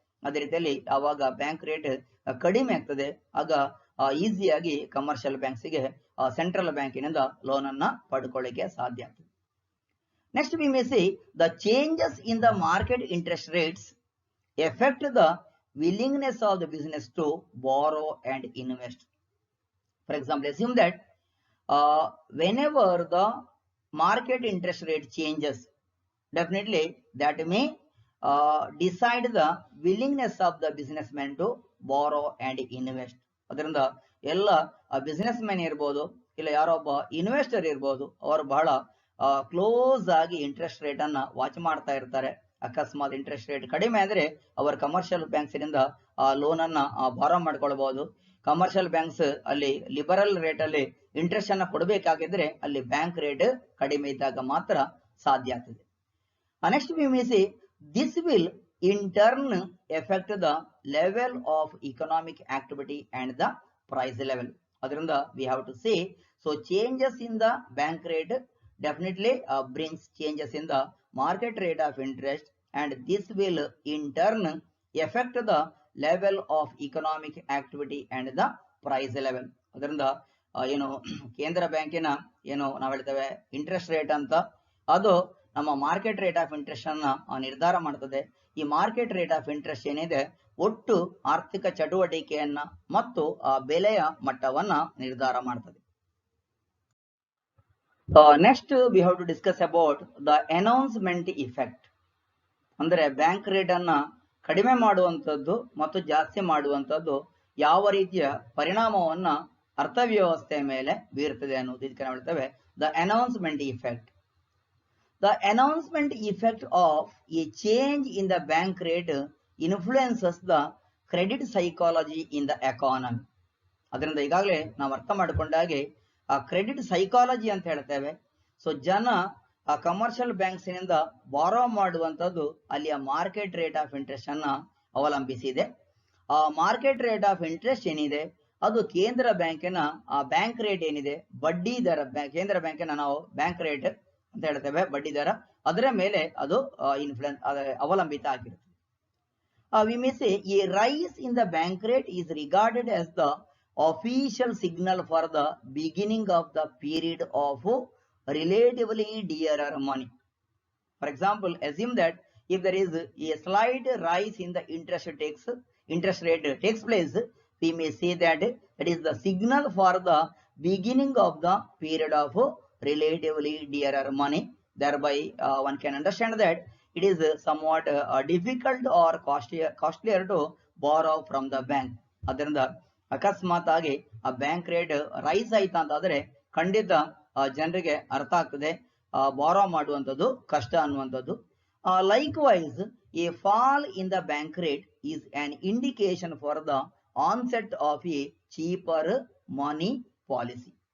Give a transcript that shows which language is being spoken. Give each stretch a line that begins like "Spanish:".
Kannada: ಅದೇ ರೀತಿಯಲ್ಲಿ ಯಾವಾಗ ಬ್ಯಾಂಕ್ ರೇಟ್ ಕಡಿಮೆ ಆಗ್ತದೆ ಆಗ ಈಸಿಯಾಗಿ ಕಮರ್ಷಿಯಲ್ ಬ್ಯಾಂಕ್ಸ್ ಗೆ ಸೆಂಟ್ರಲ್ ಬ್ಯಾಂಕಿನಿಂದ ಲೋನ್ ಅನ್ನ ಪಡ್ಕೊಳ್ಳಿಕ್ಕೆ ಸಾಧ್ಯ ಆಗ್ತದೆ.
English: Next we may say the changes in the market interest rates effect the willingness of the business to borrow and invest. For example, assume that whenever the market interest rate changes, definitely that may decide the willingness of the businessman to borrow and invest.
Kannada: ಅದರಿಂದ ಎಲ್ಲ business man ಇರ್ಬೋದು ಇಲ್ಲ ಯಾರೊಬ್ಬ investor ಇರ್ಬೋದು, ಅವರು ಬಹಳ close ಆಗಿ interest rate ಅನ್ನ watch ಮಾಡ್ತಾ ಇರ್ತಾರೆ. ಅಕಸ್ಮಾತ್ ಇಂಟ್ರೆಸ್ಟ್ ರೇಟ್ ಕಡಿಮೆ ಅಂದ್ರೆ ಅವರ ಕಮರ್ಷಿಯಲ್ ಬ್ಯಾಂಕ್ಸ್ ಇಂದ ಲೋನ್ ಅನ್ನ ಬಾರೋ ಮಾಡ್ಕೊಳ್ಬಹುದು. ಕಮರ್ಷಿಯಲ್ ಬ್ಯಾಂಕ್ಸ್ ಅಲ್ಲಿ ಲಿಬರಲ್ ರೇಟ್ ಅಲ್ಲಿ ಇಂಟ್ರೆಸ್ಟ್ ಅನ್ನ ಕೊಡಬೇಕಾಗಿದ್ರೆ ಅಲ್ಲಿ ಬ್ಯಾಂಕ್ ರೇಟ್ ಕಡಿಮೆ ಇದ್ದಾಗ ಮಾತ್ರ ಸಾಧ್ಯ ಆಗ್ತದೆ.
English: Next we may say this will in turn effect the level of economic activity and the price level.
Kannada: ಅದರಿಂದ
English: We have to say so changes in the bank rate definitely brings changes in the market rate of interest, and this will in turn affect the level of economic activity and the price level.
Kannada: ಅದರಿಂದ ಏನು ಕೇಂದ್ರ ಬ್ಯಾಂಕಿನ ಏನು ನಾವು ಹೇಳ್ತೇವೆ interest rate ಅಂತ, ಅದು ನಮ್ಮ ಮಾರ್ಕೆಟ್ ರೇಟ್ ಆಫ್ ಇಂಟ್ರೆಸ್ಟ್ ಅನ್ನ ನಿರ್ಧಾರ ಮಾಡ್ತದೆ. ಈ ಮಾರ್ಕೆಟ್ ರೇಟ್ ಆಫ್ ಇಂಟ್ರೆಸ್ಟ್ ಏನಿದೆ ಒಟ್ಟು ಆರ್ಥಿಕ ಚಟುವಟಿಕೆಯನ್ನ ಮತ್ತು ಆ ಬೆಲೆಯ ಮಟ್ಟವನ್ನ ನಿರ್ಧಾರ ಮಾಡ್ತದೆ.
English: Next we have to discuss about the announcement effect.
Kannada: ಅಂದ್ರೆ ಬ್ಯಾಂಕ್ ರೇಟ್ ಅನ್ನ ಕಡಿಮೆ ಮಾಡುವಂತದ್ದು ಮತ್ತು ಜಾಸ್ತಿ ಮಾಡುವಂತದ್ದು ಯಾವ ರೀತಿಯ ಪರಿಣಾಮವನ್ನ ಅರ್ಥವ್ಯವಸ್ಥೆಯ ಮೇಲೆ ಬೀರ್ತದೆ ಅನ್ನೋದು ಇದಕ್ಕೆ ನಾವು ಹೇಳ್ತೇವೆ the announcement effect.
English: The announcement effect of a change in the bank rate influences the credit psychology in the economy.
Kannada: ಅದರಿಂದ ಈಗಾಗಲೇ ನಾವು ಅರ್ಥ ಮಾಡಿಕೊಂಡಾಗೆ ಆ ಕ್ರೆಡಿಟ್ ಸೈಕಾಲಜಿ ಅಂತ ಹೇಳ್ತೇವೆ. ಸೊ ಜನ ಆ ಕಮರ್ಷಿಯಲ್ ಬ್ಯಾಂಕ್ಸ್ ನಿಂದ ಬಾರೋ ಮಾಡುವಂತದ್ದು ಅಲ್ಲಿಯ ಮಾರ್ಕೆಟ್ ರೇಟ್ ಆಫ್ ಇಂಟ್ರೆಸ್ಟ್ ಅನ್ನ ಅವಲಂಬಿಸಿದೆ. ಆ ಮಾರ್ಕೆಟ್ ರೇಟ್ ಆಫ್ ಇಂಟ್ರೆಸ್ಟ್ ಏನಿದೆ ಅದು ಕೇಂದ್ರ ಬ್ಯಾಂಕಿನ ಆ ಬ್ಯಾಂಕ್ ರೇಟ್ ಏನಿದೆ ಬಡ್ಡಿ ದರ, ಕೇಂದ್ರ ಬ್ಯಾಂಕಿನ ನಾವು ಬ್ಯಾಂಕ್ ರೇಟ್ ಅಂತ ಹೇಳ್ತೇವೆ ಬಡ್ಡಿ ದರ, ಅದರ ಮೇಲೆ ಅದು ಇನ್ಫ್ಲುಯೆನ್ಸ್ ಅವಲಂಬಿತ ಆಗಿರುತ್ತೆ.
English: We may say a rise in the bank rate is regarded as the official signal for the beginning of the period of relatively dearer money. For example, assume that if there is a slight rise in the interest rate takes place, we may say that it is the signal for the beginning of the period of relatively dearer money. Thereby one can understand that it is somewhat difficult or costlier to borrow from the bank.
Kannada: ಅದರಿಂದ ಅಕಸ್ಮಾತ್ ಆಗಿ ಆ bank rate rice ಆಯ್ತಾ ಅಂತಾದ್ರೆ ಖಂಡಿತ ಜನರಿಗೆ ಅರ್ಥ ಆಗ್ತದೆ ಬಾರೋ ಮಾಡುವಂಥದ್ದು ಕಷ್ಟ ಅನ್ನುವಂಥದ್ದು.
English: Likewise a fall in the bank rate is an indication for the onset of a cheaper money policy.